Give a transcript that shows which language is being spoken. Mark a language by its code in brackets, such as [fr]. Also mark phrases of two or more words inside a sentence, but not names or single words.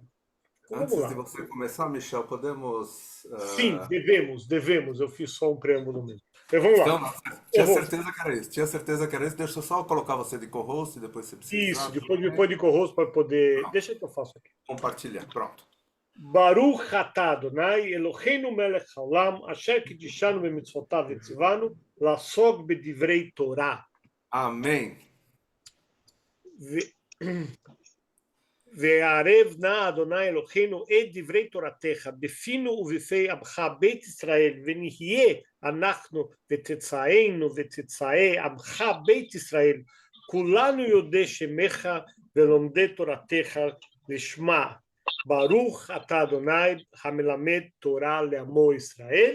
[pt] Então, vamos Antes de lá. você começar, Michel, podemos... Sim, devemos. Eu fiz só um preâmbulo mesmo. Então, vamos lá. Então, tinha certeza que era isso. Tinha certeza que era isso. Deixa eu só colocar você de co-host e depois se Isso, precisar. depois de co-host para poder... Pronto. Deixa que eu faço aqui. Compartilhar. Pronto. [he] ברוך אתה אדוני אלוהינו מלך העולם אשר קידשנו במצוותיו וציוונו לעסוק בדברי תורה. [pt] Amém. [he] וערב נא אדוני אלוהינו את דברי תורתך בפינו ובפי עמך בית ישראל ונהיה אנחנו ותצאינו ותצאי עמך בית ישראל כולנו יודעי שמך ולומדי תורתך לשמה ברוך אתה אדוני המלמד תורה לעמו ישראל.